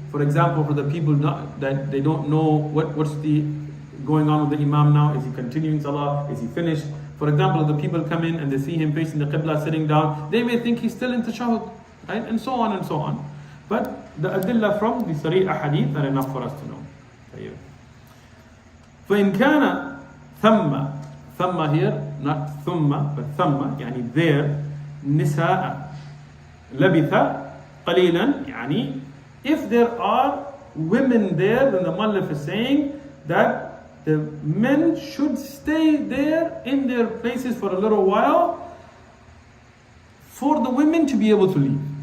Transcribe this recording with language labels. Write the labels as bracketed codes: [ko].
[en] For example, for the people that they don't know what's the going on with the Imam now. Is he continuing salah? Is he finished? For example, if the people come in and they see him facing the Qibla, sitting down, they may think he's still in tashahhud, right? And so on and so on. But the adillah from the sarih ahadith are enough for us to know. [ar] فإن كان ثم [en] here, not [ar] ثم, [en] but [ar] ثم, [en] there, [ar] نساء. لبث قليلا يعني [en] if there are women there, then the Mu'allif is saying that the men should stay there in their places for a little while for the women to be able to leave.